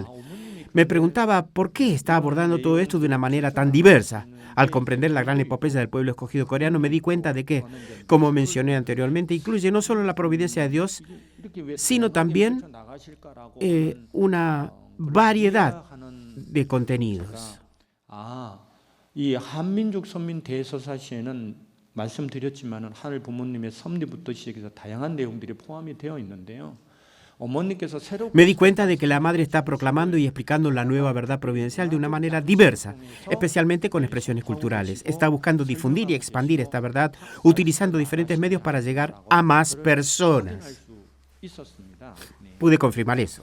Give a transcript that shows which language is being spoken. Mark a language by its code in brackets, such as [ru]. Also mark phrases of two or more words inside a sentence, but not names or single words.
[es] Me preguntaba por qué está abordando todo esto de una manera tan diversa. Al comprender la gran epopeya del pueblo escogido coreano, me di cuenta de que, como mencioné anteriormente, incluye no solo la providencia de Dios, sino también una variedad de contenidos. [ko] 이 한민족 선민 대서사시에는 말씀드렸지만은 하늘 부모님의 섭리부터 시작해서 다양한 내용들이 포함이 되어 있는데요. [es] Me di cuenta de que la madre está proclamando y explicando la nueva verdad providencial de una manera diversa, especialmente con expresiones culturales. Está buscando difundir y expandir esta verdad utilizando diferentes medios para llegar a más personas. Pude confirmar eso.